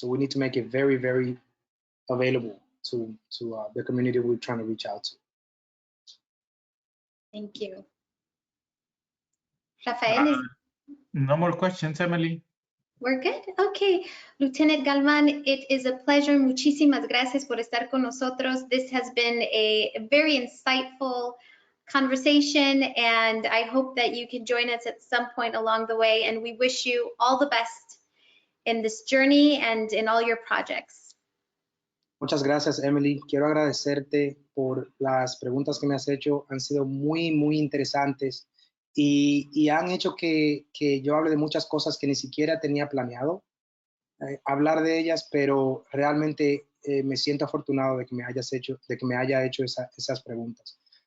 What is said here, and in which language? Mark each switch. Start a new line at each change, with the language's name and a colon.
English: So we need to make it very, very available to the community we're trying to reach out to. Thank you. Rafael, no more questions, Emily. We're good. Okay. Lieutenant Galvan, it is a pleasure.
Spanish: Muchísimas gracias por estar con nosotros.
English: This has been a very insightful conversation, and I hope that you can join us at some point along the way, and we wish you all the best in this journey and in all your projects.
Spanish: Muchas gracias, Emily. Quiero agradecerte por las preguntas que me has hecho. Han sido muy, muy interesantes y han hecho que yo hable de muchas cosas que ni siquiera tenía planeado hablar de ellas, pero realmente me siento afortunado de que me haya hecho esas preguntas.